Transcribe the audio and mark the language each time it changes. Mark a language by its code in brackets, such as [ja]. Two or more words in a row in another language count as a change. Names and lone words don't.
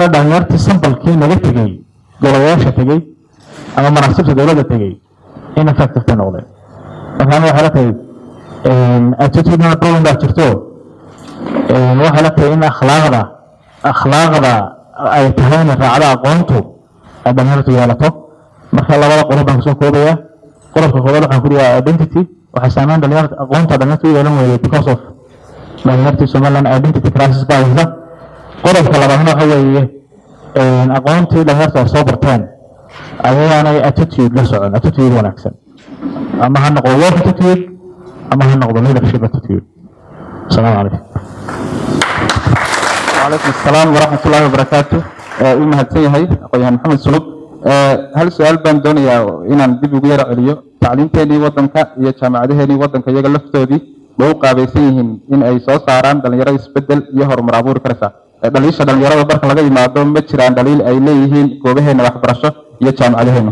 [so] dhalinyartii sambalkii naga tegey golayaasha tegey ama manaasibta dowladda tegey in effective noqdeen markaan waxay la tahay [en] attitudinal problem [so] baa jirto waxay la tahay in akhlaaqda ay tahay in raacda aqoontu ay dhalinyartu yeelato marka labada qodob baan kusoo koobaya qodobka koobaad waxaan ku dhigaa identity waxay saameyn dhalinyarta aqoonta dhalinyarta u yeelan weeyey [en] because of [so] dhalinyartii somaliland [en] identity crisis [so] baa haysa qodobka labaadna waxa weeye aqoontii dhalinyarta ay soo barteen ayaanay attitude la socon attitude wanaagsan ama ha noqdo [en] work attitude [so] ama ha noqdo [en] leadership attitude [ar] السلام عليكم وعليكم السلام ورحمة الله وبركاته [so] mahadsan yahay aqoonyahan maxamed sulub hal su-aal baan doonayaa inaan dib ugu yara celiyo tacliinteenii wadanka iyo jaamacadaheenii wadanka iyaga laftoodii ma u qaabaysan yihiin in ay soo saaraan dhalinyaro isbedel iyo horumar abuuri karaysa dhaliisha dhalinyarada marka laga yimaado ma jiraan dhaliil ay leeyihiin goobaheena waxbarasho iyo jaamacadaheena